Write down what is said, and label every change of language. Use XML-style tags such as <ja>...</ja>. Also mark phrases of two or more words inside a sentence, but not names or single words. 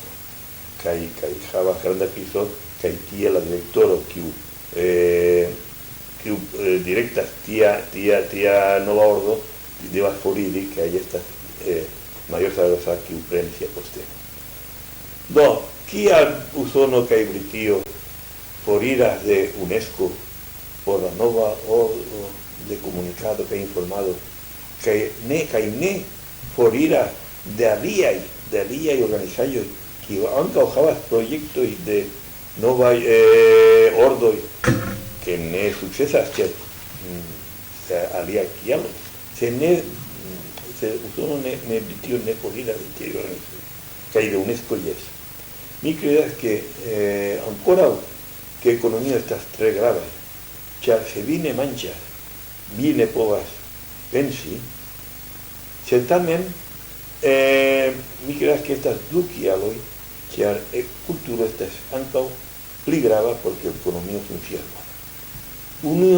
<eo>Kaj havas granda krizo, kaj tie la direktoro kiu direktas tia nova ordo devas foriri, kaj estas Mayor Zaragoza kiu prenis sia posteno. Do, kial Usono kaj Britio foriras de UNESCO por la nova ordo</eo> <es>de comunicado que ha informado que</es> <eo>ne foriras de aliaj organizaĵoj kiu ankaŭ havas projektoj de novaj ordoj que ne sukcesas ĉar aliaj kialoj. Se Usono Britio ne foriras de tiaj organizaĵoj kaj de UNESCO jes. Mi credas que ankoraŭ</eo> <es>que economía</es> <eo>estas tre grave, ĉar se vi ne manĝas, vi ne povas pensi, sed tamen mi credas que estas du kialoj, ĉar kulturo estas ankaŭ pli grava porque ekonomio funkcias bone.</eo>